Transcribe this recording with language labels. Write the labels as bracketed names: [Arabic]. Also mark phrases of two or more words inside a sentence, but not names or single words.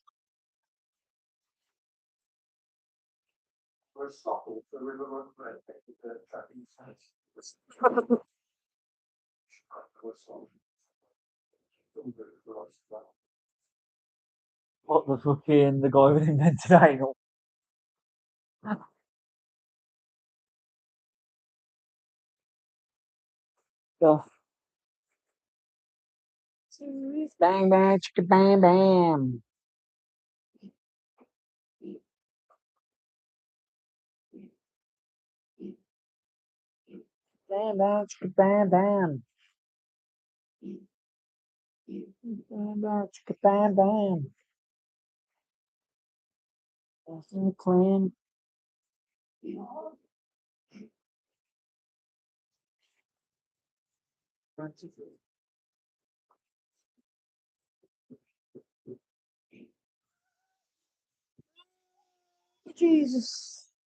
[English] What the fucking the guy who invented anal? Stuff. Bang bang chicka bang bam. Bam bam chicka bam bam. Bam bam chicka bam bam. Bathroom clean. Jesus.